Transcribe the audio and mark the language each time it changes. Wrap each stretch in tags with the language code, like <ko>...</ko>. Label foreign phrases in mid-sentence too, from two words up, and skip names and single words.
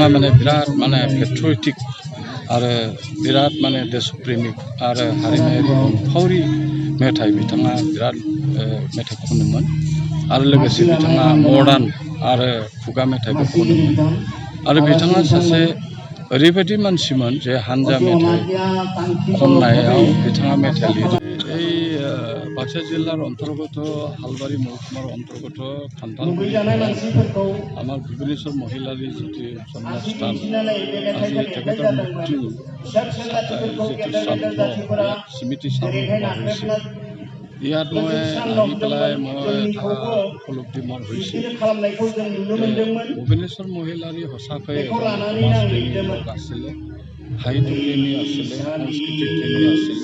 <brx>बिराद पेट्रियटिक आरो बिराद देशप्रेमिक आरो हारिमायारि अनफावरि मेथाइ बिथाङा बिराद मेथाइ खनोमोन आरो लोगोसे बिथाङा मडार्न आरो खुगा मेथाइबो खनोमोन आरो बिथाङा सासे ओरैबायदि मानसिमोन जे हानजा मेथाइ खननायाव बिथाङा मेथाइ लिरो।</brx> <as>বাক্সা জিলাৰ অন্তৰ্গত হালবাৰী মহকুমাৰ অন্তৰ্গত খান্তালগুৰি আমাৰ ভুৱনেশ্বৰ মহিলাৰ যিটো জন্মস্থান আজি তেখেতৰ মৃত্যু যিটো শ্ৰাদ্ধ ইয়াত স্মৃতি শ্ৰাদ্ধ কৰা হৈছে। ইয়াত মই আহি পেলাই মই এটা উপলব্ধি মোৰ হৈছে ভুৱনেশ্বৰ মহিলাৰী সঁচাকৈ এজন সমাজপ্ৰেমী লোক আছিলে, সাহিত্যপ্ৰেমী আছিলে, সাংস্কৃতিক প্ৰেমী আছিলে।</as>